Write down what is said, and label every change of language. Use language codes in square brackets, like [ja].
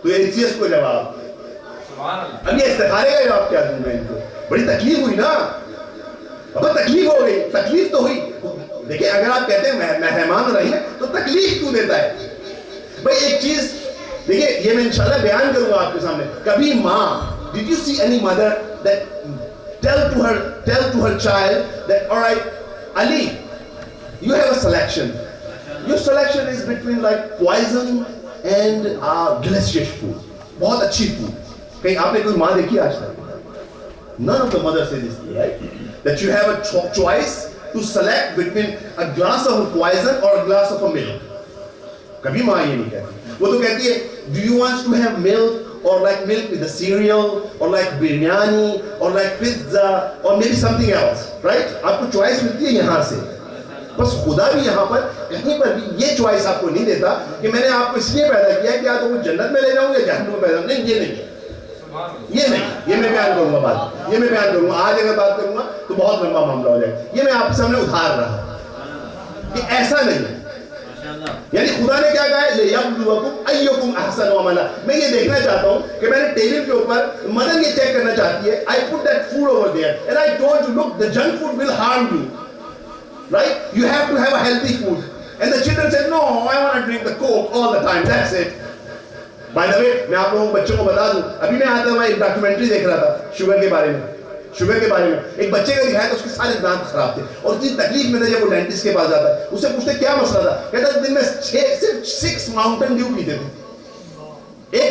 [hi] तो ये एचसीएस को जवाब, अब ये इस्तिखारे का जवाब क्या दूं मैं इनको? बड़ी तकलीफ हुई ना, अब तकलीफ हो गई, तकलीफ तो हुई। देखिए अगर आप कहते हैं मेहमान रही है तो तकलीफ क्यों देता है भाई? एक चीज देखिए, ये मैं इंशाल्लाह बयान करूंगा आपके सामने। कभी माँ, [en] did you see any mother that tell to her child that all right Ali, you have a selection, your selection is between like poison and delicious food, [hi] बहुत अच्छी [en] food। [hi] कहीं आपने कोई माँ देखी आज तक? [en] None of the mothers say this, right? That you have a choice to select between a glass of poison or a glass of a milk. [hi] कभी माँ ये नहीं कहती। वो तो कहती है [en] do you want to have milk or like milk with a cereal or like biryani or like pizza or maybe something else, right? [hi] आपको choice मिलती है यहाँ से। बस खुदा भी यहाँ पर कहीं पर भी ये choice आपको नहीं देता कि मैंने आपको इसलिए पैदा किया कि या तो वो जन्नत में ले जाऊँ या जहन्नम में पैदा, नहीं, ये नहीं, ये नहीं, ये मैं बयान करूंगा बात, ये मैं बयान करूंगा। आज अगर बात करूंगा तो बहुत लंबा मामला हो जाएगा। ये मैं आपके सामने उधार रहा कि ऐसा नहीं है। यानी खुदा ने क्या कहा है, [ar] लियब्लुवकुम अय्युकुम अहसनु अमला। [hi] मैं ये देखना चाहता हूँ कि मैंने टेबल के ऊपर मदर ये चेक करना चाहती है, [en] I put that food over there and I told you look, the junk food will harm you, right? You have to have a healthy food, and the children said no, I want to drink the Coke all the time, that's it. By the way, [hi] मैं आप लोगों को बच्चों को बता दूं, अभी मैं आता हुआ एक डॉक्यूमेंट्री देख रहा था शुगर के बारे में। शुगर के बारे में एक बच्चे का दिखाया तो उसके सारे दांत खराब थे और इतनी तकलीफ में था जब वो डेंटिस्ट के पास जाता है, उससे पूछते क्या मसला था, कहता दिन में सिर्फ 6 माउंटेन ड्यू पीते थे।